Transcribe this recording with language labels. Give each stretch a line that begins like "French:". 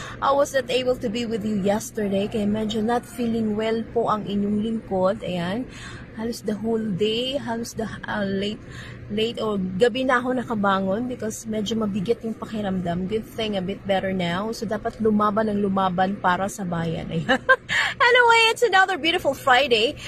English: I was not able to be with you yesterday
Filipino: kaya medyo
English: not feeling well
Filipino: po ang inyong lingkod. Ayan, halos
English: the whole day,
Filipino: halos
English: the late or
Filipino: gabi na ako nakabangon because medyo mabigat yung pakiramdam.
English: Good thing, a bit better now.
Filipino: So, dapat lumaban ng lumaban para sa bayan.
English: Anyway, it's another beautiful Friday.